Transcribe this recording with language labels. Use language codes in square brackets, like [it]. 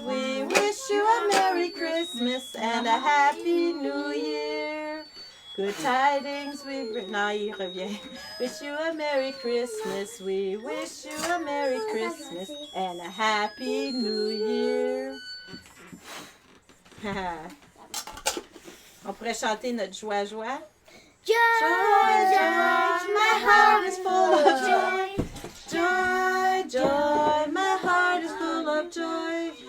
[en] We wish you a Merry Christmas and a Happy New Year. Good tidings we bring. [fr] Non, il revient. [en] Wish you a Merry Christmas. We wish you a Merry Christmas and a Happy New Year. [fr] On pourrait chanter notre joie, joie. [en] Joy, joy, my heart is full of joy. Joy, joy, my heart is full of joy.